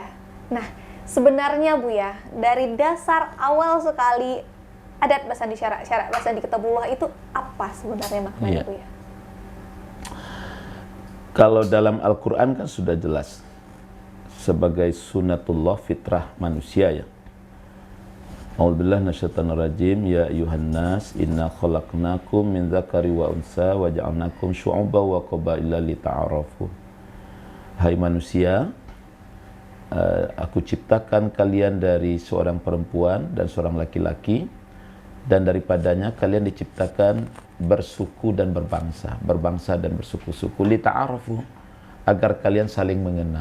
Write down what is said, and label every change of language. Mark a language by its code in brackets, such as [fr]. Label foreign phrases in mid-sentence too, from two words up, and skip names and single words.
[id] Nah, sebenarnya Buya, dari dasar awal sekali [min] adat basandi syarak basandi Kitabullah [id] itu apa sebenarnya maknanya, Buya? Kalau dalam Al-Qur'an kan sudah jelas sebagai sunatullah, fitrah manusia ya. [ar] أعوذ بالله من الشيطان الرجيم. يا أيها الناس إنا خلقناكم من ذكر وأنثى وجعلناكم شعوبا وقبائل لتعارفوا. [id] Hai manusia, aku ciptakan kalian dari seorang perempuan dan seorang laki-laki, dan daripadanya kalian diciptakan bersuku dan berbangsa dan bersuku-suku, lita'arafu, agar kalian saling mengenal.